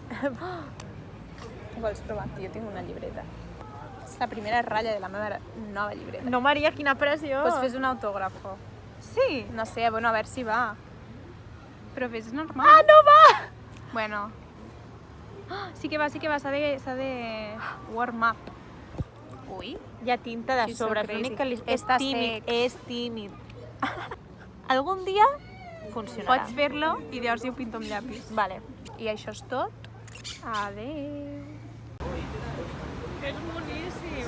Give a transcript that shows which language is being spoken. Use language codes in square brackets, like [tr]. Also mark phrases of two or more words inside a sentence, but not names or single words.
[ca] Vols provar? Jo tinc una llibreta. És la primera ratlla de la meva nova llibreta. No, Maria, quina pressió! Pues fes un autògrafo. Sí? No sé, bueno, a veure si va. Però fes normal. Ah, no va! Bueno. Sí que va, s'ha de [en] warm up. [ca] Ui. Hi ha tinta de [en] She's so [ca] sobre, [en] crazy. [ca] l'únic que és Està tímid, sec. és tímid. Algun dia funcionarà. Pots fer-lo i llavors jo ho pinto amb llapis. Vale. I això és tot. Adéu. És boníssim.